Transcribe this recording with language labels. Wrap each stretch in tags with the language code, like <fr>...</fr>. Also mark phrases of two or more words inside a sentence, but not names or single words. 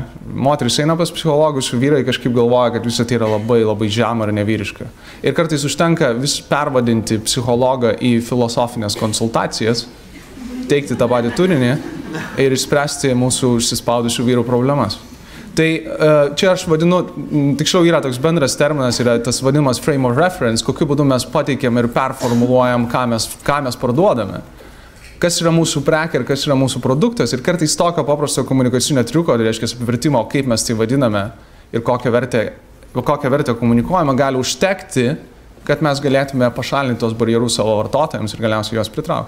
<lt>Moteris eina pas psichologus, vyrai kažkaip galvoja, kad visą tai yra labai žema ir nevyriška. Ir kartais užtenka vis pervadinti psichologą į filosofinės konsultacijas, teikti tą patį turinį ir išspręsti mūsų užsispaudusių vyrų problemas. Tai čia aš vadinu, tiksliau yra toks bendras terminas, yra tas vadinamas</lt> <en>frame of reference,</en> <lt>kokiu būdu mes pateikiam ir performuluojam, ką mes parduodame. Kas yra mūsų prekė ir kas yra mūsų produktas. Ir kartais tokio paprasto komunikacinio triuko, tai reiškia apivertimo, kaip mes tai vadiname ir kokią vertę komunikuojame, gali užtekti, kad mes galėtume pašalinti tos barjerus savo vartotojams ir galiausiai juos pritraukti.</lt>